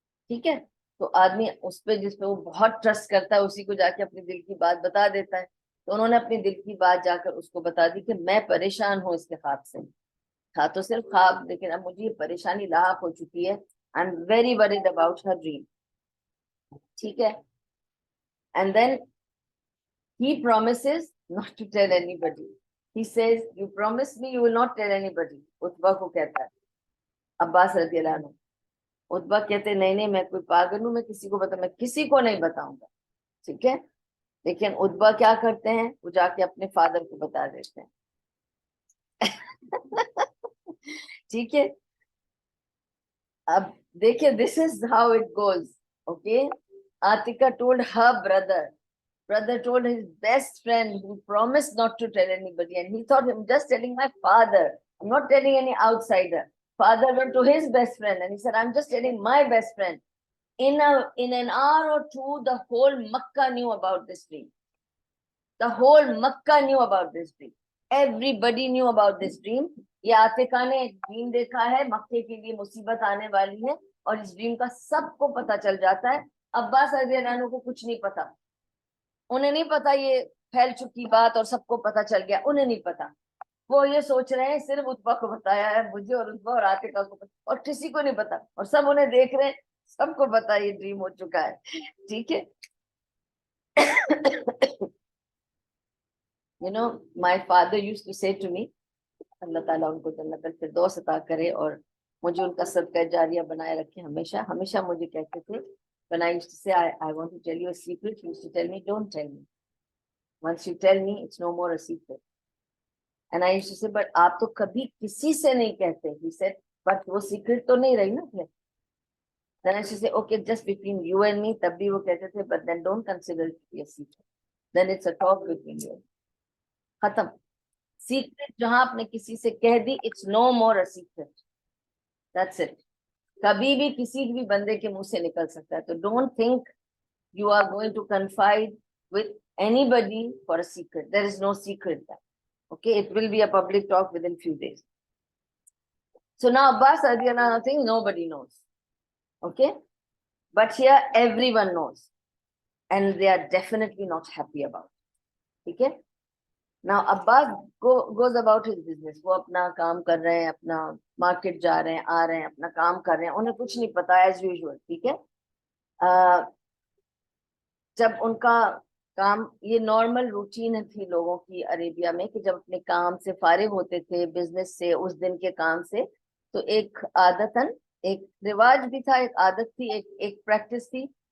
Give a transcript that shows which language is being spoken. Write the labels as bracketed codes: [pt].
[ur] ٹھیک ہے, تو آدمی اس پہ جس پہ وہ بہت ٹرسٹ کرتا ہے اسی کو جا کے اپنی دل کی بات بتا دیتا ہے. تو انہوں نے اپنی دل کی بات جا کر اس کو بتا دی کہ میں پریشان ہوں اس کے خواب سے. تھا تو صرف خواب, لیکن اب مجھے یہ پریشانی لاحق ہو چکی ہے. [en] I am very worried about her dream. [ur] ٹھیک ہے, [en] And then he promises not to tell anybody. He says, you promise me you will not tell anybody. [ur] عتبہ کو کہتا ہے, عباس رضی اللہ عنہ. عتبہ کہتے نہیں نہیں, میں کوئی پاگل ہوں, میں کسی کو میں کسی کو نہیں بتاؤں گا. ٹھیک ہے, لیکن عتبہ کیا کرتے ہیں, وہ جا کے اپنے فادر کو بتا دیتے ہیں. ٹھیک ہے, اب دیکھیں, [en] this is how it goes. Okay, Atika told her brother told his best friend who promised not to tell anybody, and he thought, I'm just telling my father, I'm not telling any outsider. Father went to his best friend and he said, I'm just telling my best friend. In an hour or two, the whole Makkah knew about this dream. The whole Makkah knew about this dream. Everybody knew about this dream. [ur] یہ عاتکہ نے ایک dream دیکھا ہے, مکے کے لیے مصیبت آنے والی ہے, اور اس ڈریم کا سب کو پتا چل جاتا ہے. عباس رضی اللہ عنہ کو کچھ نہیں پتا, انہیں نہیں پتا یہ پھیل چکی بات اور سب کو پتا چل گیا, انہیں نہیں پتا. وہ یہ سوچ رہے ہیں صرف عتبہ کو بتایا ہے, مجھے اور عتبہ اور عاتکہ کو پتا, اور کسی کو نہیں پتا, اور سب انہیں دیکھ رہے ہیں, سب کو پتا یہ ڈریم ہو چکا ہے. ٹھیک ہے. [en] You know, my father used to say to me, [ur] اللہ تعالیٰ ان کو جنت الفردوس عطا کرے اور مجھے ان کا صدقہ جاریہ بنائے رکھے. ہمیشہ مجھے کہتے تھے, [en] when I used to say I want to tell you a secret, he used to tell me, don't tell me. Once you tell me, it's no more a secret. And I used to say, but [ur] آپ تو کبھی کسی سے نہیں کہتے. [en] He said, but [ur] وہ secret تو نہیں رہی نا پھر. [en] Then I used to say, okay, just between you and me. [ur] تب بھی وہ کہتے تھے, [en] but then don't consider it to be a secret. Then it's a talk between you. [ur] ختم. سیکرٹ جہاں آپ نے کسی سے کہہ دی, [en] It's no more a secret. That's it. [ur] کبھی بھی کسی بھی بندے کے منہ سے نکل سکتا ہے. [en] تو don't think you are going to confide with anybody for a secret. There is no secret there. Okay, it will be a public talk within few days. So now Abbas radiallahu anhu thing nobody knows. Okay, but here everyone knows, and they are definitely not happy about it. Okay. Now Abbas goes about his business. [ur] وہ اپنا کام کر رہے ہیں, اپنا market جا رہے ہیں, آ رہے ہیں, اپنا کام کر رہے ہیں, انہیں کچھ نہیں پتا [en] As usual. [ur] ٹھیک ہے. جب ان کا کام, یہ نارمل روٹین تھی لوگوں کی عربیہ میں, کہ جب اپنے کام سے فارغ ہوتے تھے, بزنس سے, اس دن کے کام سے, تو ایک عادتاً ایک رواج بھی تھا, ایک عادت تھی, ایک پریکٹس تھی.